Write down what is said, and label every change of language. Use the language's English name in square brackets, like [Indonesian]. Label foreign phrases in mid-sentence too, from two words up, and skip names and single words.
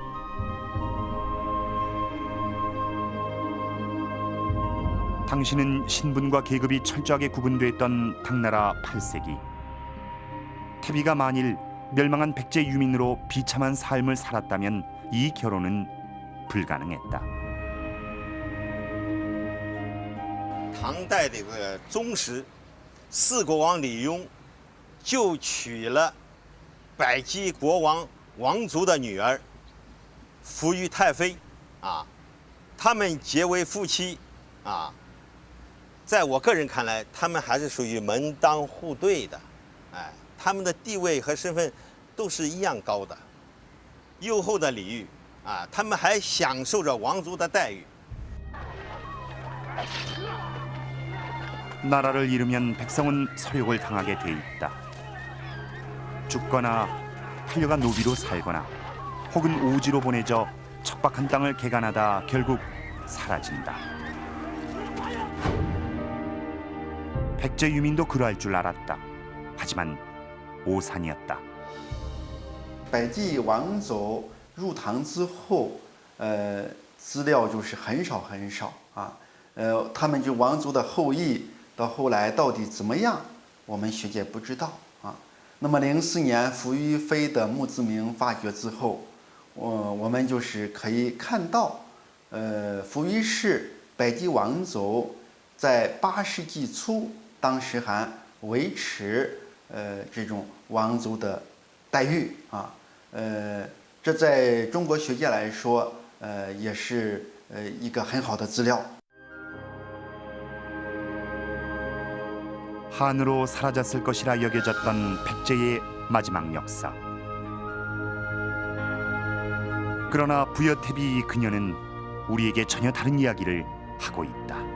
[Korean] 당신은 신분과 계급이 철저하게 구분됐던 당나라 8세기. 태비가 만일 멸망한 백제 유민으로 비참한 삶을 살았다면 이 결혼은 불가능했다. [Chinese] 唐代的这个宗室四国王李邕就娶了百济国王王族的女儿扶余太妃啊，他们结为夫妻啊。在我个人看来，他们还是属于门当户对的，哎，他们的地位和身份都是一样高的，优厚的礼遇啊，他们还享受着王族的待遇。 [Korean] 나라를 잃으면 백성은 서력을 당하게 돼 있다. 죽거나 팔려가 노비로 살거나 혹은 오지로 보내져 척박한 땅을 개간하다 결국 사라진다. 백제 유민도 그러할 줄 알았다. 하지만 오산이었다. [Chinese] 百济王走入唐之后，资料就是很少很少啊，他们就王族的后裔到后来到底怎么样，我们学界不知道啊。那么04年扶余妃的墓志铭发掘之后，我们就是可以看到，扶余氏百济王族在8世纪初，当时还维持这种王族的待遇啊。这在中国学界来说，也是一个很好的资料。 [Korean] 한으로 사라졌을 것이라 여겨졌던 백제의 마지막 역사. 그러나 부여태비 그녀는 우리에게 전혀 다른 이야기를 하고 있다.